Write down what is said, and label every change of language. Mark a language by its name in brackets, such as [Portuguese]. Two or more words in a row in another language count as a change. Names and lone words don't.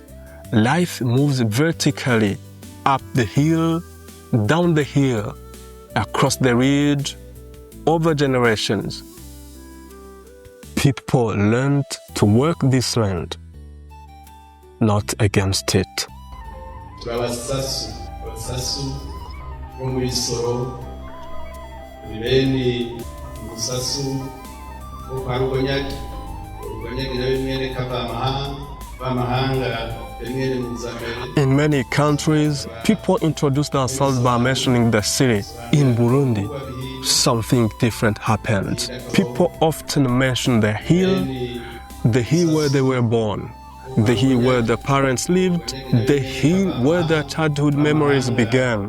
[English] Life moves vertically, up the hill, down the hill, across the ridge, over generations. People learned to work this land, not against it. [Rundi] Abasasu bo muri Soro, bene Musasu bo kwa Rugonyagi na bimwe b'amahanga. [English] In many countries, people introduce themselves by mentioning the city. In Burundi, something different happened. People often mention the hill where they were born, the hill where their parents lived, the hill where their childhood memories began.